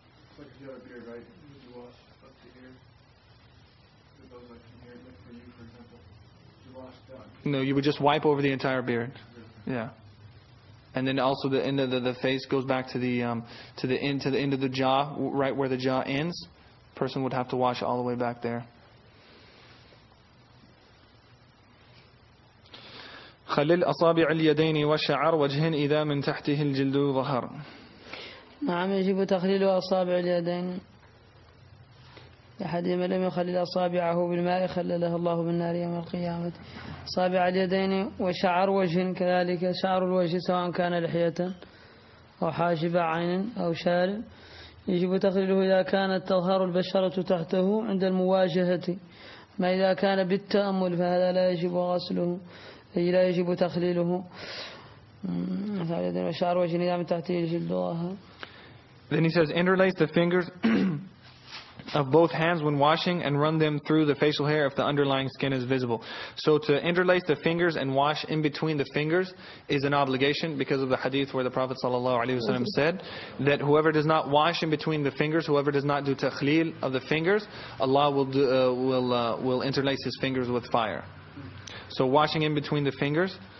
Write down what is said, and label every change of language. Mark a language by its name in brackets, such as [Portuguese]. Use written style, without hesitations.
[English] It's like if you have a beard, right? You wash up to here. It goes like from here, like for you, for example. You wash down. No, you would just wipe over the entire beard. Yeah. And then also the end of the face goes back to the end of the jaw, right where the jaw ends. Person would have to wash all the way back there. [Arabic] خلل أصابع اليدين والشعر وجهن إذا من تحته الجلد ظهر. نعم. يجب تخليل أصابع اليدين. أحد من لم يخلل أصابعه بالماء خللها الله بالنار يوم القيامة. أصابع اليدين وشعر وجه كذلك. شعر الوجه سواء كان لحية أو حاجب عين أو شارب يجب تخليله إذا كانت تظهر البشرة تحته عند المواجهة. ما إذا كان بالتأمل فهذا لا يجب غسله، أي لا يجب تخليله. وشعر وجه إذا من تحته الجلد ظهر. [English] Then he says, interlace the fingers of both hands when washing and run them through the facial hair if the underlying skin is visible. So to interlace the fingers and wash in between the fingers is an obligation because of the hadith where the Prophet ﷺ said that whoever does not wash in between the fingers, whoever does not do takhleel of the fingers, Allah will interlace his fingers with fire. So washing in between the fingers.